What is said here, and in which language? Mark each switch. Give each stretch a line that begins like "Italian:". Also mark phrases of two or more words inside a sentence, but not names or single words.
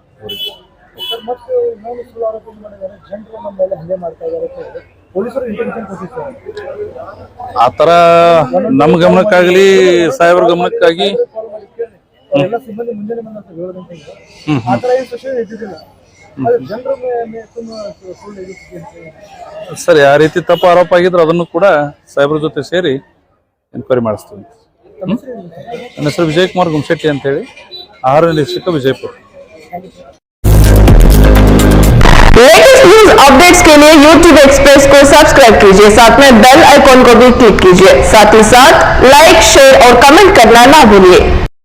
Kannada: ಆ ತರ ನಮ್ಮ ಗಮನಕ್ಕಾಗ್ಲಿ ಸಾಹೇಬ್ರ ಗಮನಕ್ಕಾಗಿ ಸರಿ, ಆ ರೀತಿ ತಪ್ಪು ಆರೋಪ ಆಗಿದ್ರೆ ಅದನ್ನು ಕೂಡ ಸಾಹೇಬ್ರ ಜೊತೆ ಸೇರಿ ಎನ್ಕ್ವೈರಿ ಮಾಡಿಸ್ತೀವಿ. ನನ್ನ ಹೆಸರು ವಿಜಯಕುಮಾರ್ ಗುಮ್ಶೆಟ್ಟಿ ಅಂತ ಹೇಳಿ, ಆಹಾರ ನಿರೀಕ್ಷಕ, ವಿಜಯಪುರ.
English: latest news updates
Hindi: के लिए YouTube एक्सप्रेस को सब्सक्राइब कीजिए, साथ में
English: bell icon
Hindi: को भी क्लिक कीजिए। साथ ही साथ
English: like, share
Hindi: और कमेंट करना ना भूलिए।